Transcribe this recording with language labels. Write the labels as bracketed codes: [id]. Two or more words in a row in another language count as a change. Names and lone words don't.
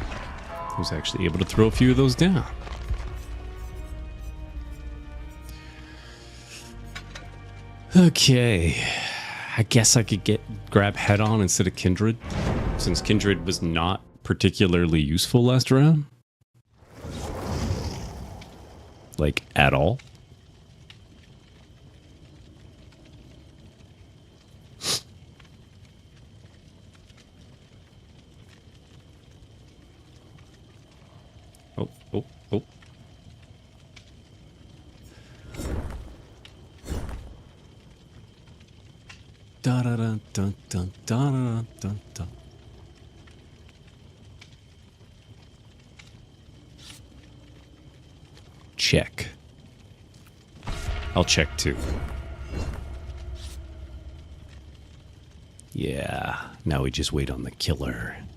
[en] I was actually able to throw a few of those down. Okay, I guess I could grab head on instead of kindred, since kindred was not particularly useful last round. Like, at all. Oh, oh, oh. Da da da dun dun da da dun dun. Check. I'll check too. Yeah, now we just wait on the killer.